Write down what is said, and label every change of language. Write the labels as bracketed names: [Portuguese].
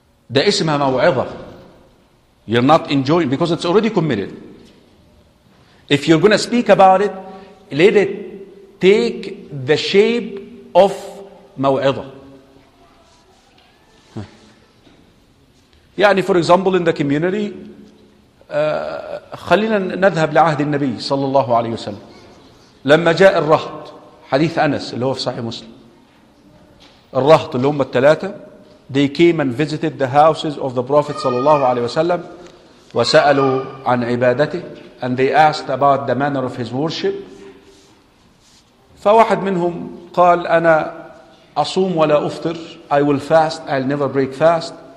[Arabic] ده اسمها موعظة. [English] You're not enjoying because it's already committed. If you're going to speak about it, let it take the shape of موعظة. [Arabic] يعني [English] for example in the community, [Arabic] خلينا نذهب لعهد النبي صلى الله عليه وسلم لما جاء الرهط. حديث أنس اللي هو في صحيح مسلم. الرهط اللي هم الثلاثة, [English] they came and visited the houses of the Prophet [Arabic] صلى الله عليه وسلم وسألوا عن عبادته, [English] and they asked about the manner of his worship. [Arabic] فواحد منهم قال أنا أصوم ولا أفطر, [English] I will fast, I'll never break fast.